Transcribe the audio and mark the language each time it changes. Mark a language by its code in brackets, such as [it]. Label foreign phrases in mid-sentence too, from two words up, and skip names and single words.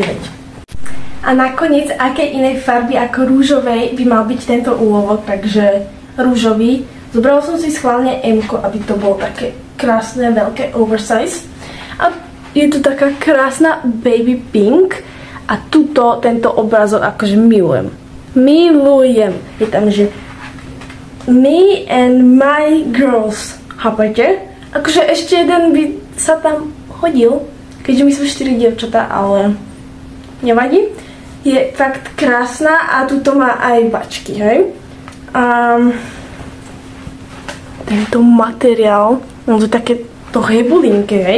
[sk] A nakoniec, aké inej farby ako rúžovej by mal byť tento úlovok, takže rúžový. Zobrala som si schválne M-ko, aby to bolo také krásne, veľké oversize. A je tu taká krásna [en] baby pink [sk] a tuto tento obrázok akože milujem. Milujem. Je tam, že [en] me and my girls. [sk] Chápete? Akože ešte jeden by sa tam hodil, keďže my sme 4 dievčatá, ale nevadí. Je fakt krásna a tuto má aj bačky, hej. A tento materiál, on to také to hebulinké, hej.